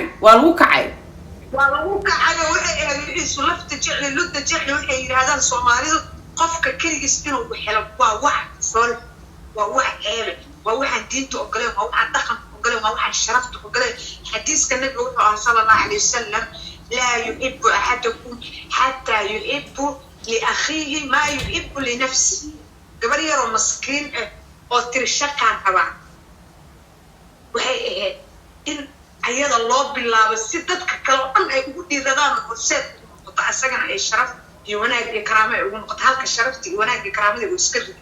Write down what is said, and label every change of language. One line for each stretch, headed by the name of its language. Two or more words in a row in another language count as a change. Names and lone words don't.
Somali: oo waxay eegayso lafta jecli ludda jecli waxay yiraahdaan Soomaalidu qofka kaligiis inuu helo waa wax fol waa wax eebe waa waxaan diinta ogoleen waa waxaan dhaqanka ogoleen waa waxaan sharafta ogoleen xadiiska nabiga wuxuu
Arabic: صلى الله عليه وسلم لا يحب أحدكم حتى يحب لأخيه ما يحب لنفسه
Somali: gabar yar oo maskiin oo tirshaqaan qabaa waxay ahayd in ayada loo bilaabo si dadka kale oo dhan ay ugu dhiiradaan horseed noqoto asagana ay sharaf iyo wanaag iyo karaamo ay ugu noqoto halka sharafta iyo wanaag iyo karaamada uu iska rido